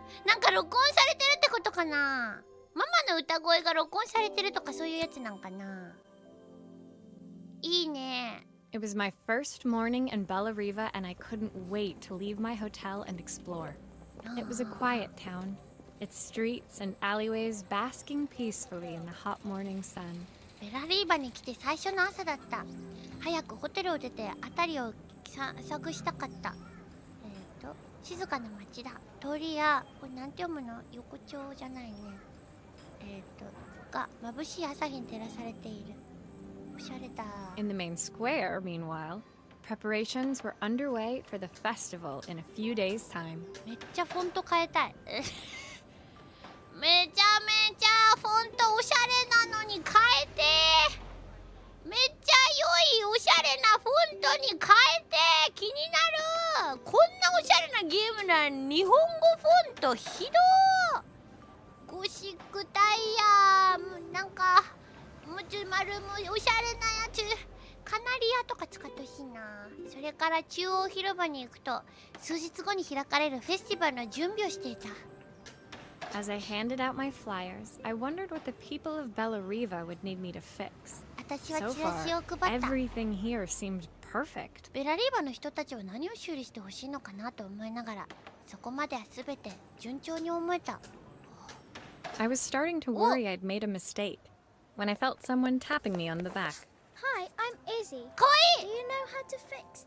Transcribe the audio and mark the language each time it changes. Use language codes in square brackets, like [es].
[ja] なんか録音されてるってことかな。ママの歌声が録音されてるとかそういうやつなんかな。いいね。 [en] It was my first morning in Bellariva, and I couldn't wait to leave my hotel and explore. It was a quiet town, its streets and alleyways basking peacefully in the hot morning sun. [ja] ベラリーバに来て最初の朝だった。早くホテルを出て辺りを散策したかった。静かな街だ。通りや、これなんて読むの？横丁じゃないね。が眩しい朝日に照らされている。おしゃれだ。 [en] In the main square, meanwhile, preparations were underway for the festival in a few days' time. [ja] めっちゃフォント変えたい。めちゃめちゃフォントおしゃれなのに変えて。めっちゃ良いおしゃれなフォントに変えて。気になる。こんなおしゃれなゲームな日本語フォントひどー。ゴシックタイヤ、なんかもち丸もおしゃれなやつ。カナリアとか使ってほしいな。それから中央広場に行くと、数日後に開かれるフェスティバルの準備をしていた。 [en] As I handed out my flyers, I wondered what the people of Bellariva would need me to fix. [ja] 私は [en] So [ja] チラシを [en] far, [ja] 配った。 [en] everything here seemed perfect. [ja] ベラリーバの人たちは何を修理してほしいのかなと思いながら、そこまでは全て順調に思えた。 [en] I was starting to worry I'd made a mistake when I felt someone tapping me on the back. Hi, I'm Izzy. [ja] かわいい。 [en] Do you know how to fix things?